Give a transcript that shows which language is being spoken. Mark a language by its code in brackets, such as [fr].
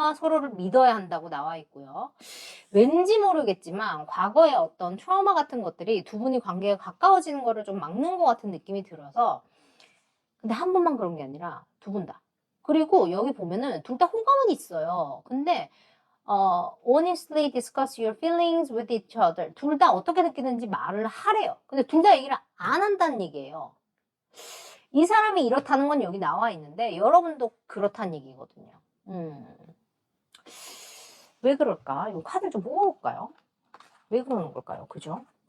[ko] 서로를 믿어야 한다고 나와 있고요. 왠지 모르겠지만 과거의 어떤 트라우마 같은 것들이 두 분이 관계가 가까워지는 거를 좀 막는 것 같은 느낌이 들어서 근데 한 번만 그런 게 아니라 두 분 다. 그리고 여기 보면은 둘 다 호감은 있어요. 근데 [en] honestly discuss your feelings with each other. [ko] 둘 다 어떻게 느끼는지 말을 하래요. 근데 둘 다 얘기를 안 한다는 얘기예요. 이 사람이 이렇다는 건 여기 나와 있는데 여러분도 그렇다는 얘기거든요. 왜 그럴까? 이 카드 좀 뽑아볼까요? 왜 그러는 걸까요? 그죠?